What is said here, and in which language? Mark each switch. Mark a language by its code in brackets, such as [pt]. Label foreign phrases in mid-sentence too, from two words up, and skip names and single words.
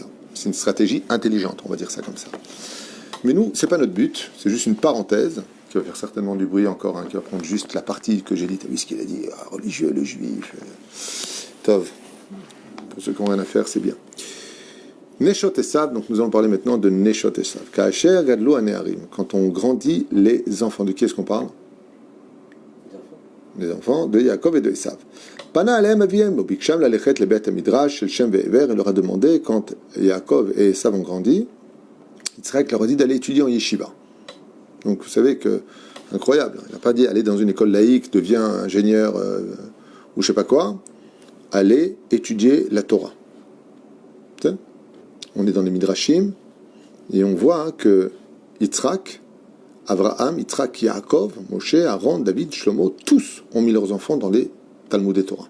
[fr] C'est une stratégie intelligente, on va dire ça comme ça. Mais nous, c'est pas notre but, c'est juste une parenthèse, qui va faire certainement du bruit encore, qui va prendre juste la partie que j'ai dit. T'as vu ce qu'il a dit? Religieux, le juif. Tov. Pour ceux qui n'ont rien à faire, c'est bien. [he] נשות עשו, [fr] donc nous allons parler maintenant de [he] נשות עשו. כאשר גדלו הנערים, [fr] quand on grandit les enfants. De qui est-ce qu'on parle? Les enfants de Yaakov et de Esav. [he] פנה אליהם אביהם, ביקשם ללכת לבית מדרש של שם ועבר, [fr] il leur a demandé, quand Yaakov et Esav ont grandi, Yitzhak leur a dit d'aller étudier en yeshiva. Donc vous savez que, incroyable, il n'a pas dit aller dans une école laïque, deviens ingénieur ou je sais pas quoi, aller étudier la Torah. On est dans les Midrashim, et on voit que Yitzhak, Abraham, Yitzhak, Yaakov, Moshe, Aaron, David, Shlomo, tous ont mis leurs enfants dans les Talmud et Torah.